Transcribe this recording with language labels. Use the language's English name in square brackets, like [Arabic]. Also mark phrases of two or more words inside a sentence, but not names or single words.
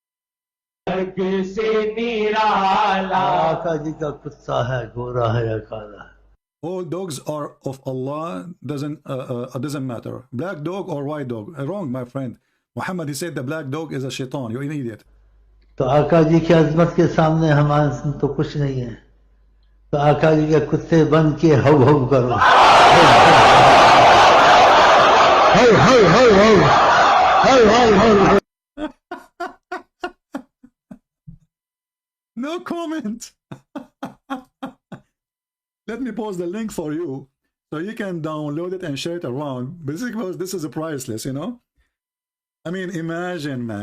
[English] All dogs are of Allah. Doesn't matter. Black dog or white dog. Wrong, my friend. Muhammad, he said the black dog is a shaitan. You're an idiot. [Urdu] تو آقا جی کی عظمت کے سامنے ہمارے تو کچھ نہیں ہے تو آقا جی کے کتے بن کے ہو ہو کرو ہو ہو ہو ہو ہو ہو [English] No comment. Let me post the link for you so you can download it and share it around. Because this is a priceless, I mean, imagine, man.